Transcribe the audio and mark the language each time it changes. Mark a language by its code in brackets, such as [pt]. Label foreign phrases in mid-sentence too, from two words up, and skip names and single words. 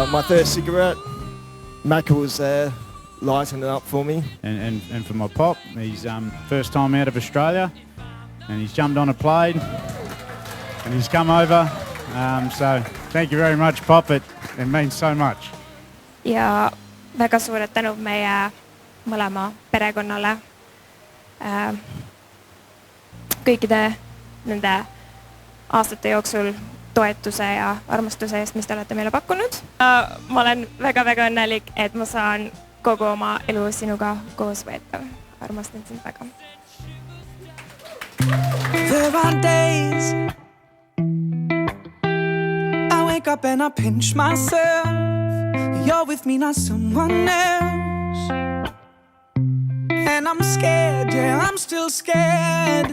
[en] My first cigarette, Macca was there. Lighting it up for me. And for my pop, he's first time out of Australia, and he's jumped on a plane and he's come over. So thank you very much, Pop. It means so much. [et] Ja väga suured tänud meie mõlema perekonnale. Kõikide nende aastate jooksul toetuse ja armastuse eest, mis te olete meile pakkunud. Ma olen väga-väga õnnelik, et ma saan kogu oma elu sinuga koos veeta. Armastan sind väga. [en] There are days I wake up and I pinch myself. You're with me, not someone else. And I'm scared, yeah, I'm still scared.